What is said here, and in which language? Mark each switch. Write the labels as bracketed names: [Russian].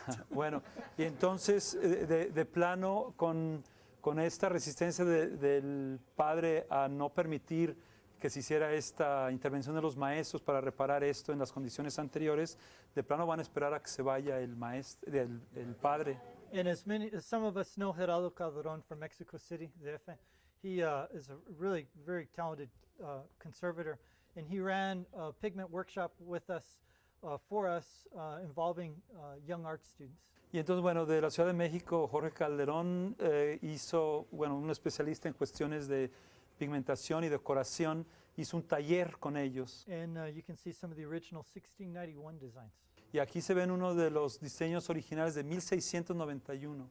[Spanish] Bueno, y entonces de plano con esta resistencia del padre a no permitir que se hiciera esta intervención de los maestros para reparar esto en las condiciones anteriores, de plano van a esperar a que se vaya el padre. [English] And as some of us know Gerardo Calderon from Mexico City, DF, he is a really very talented conservator, and he ran a pigment workshop with us, for us, involving young art students. [Spanish] Y entonces, bueno, de la Ciudad de México, Jorge Calderón hizo, bueno, un especialista en cuestiones de pigmentación y decoración, hizo un taller con ellos. [English] And you can see some of the original 1691 designs. [Spanish] Y aquí se ven uno de los diseños originales de 1691.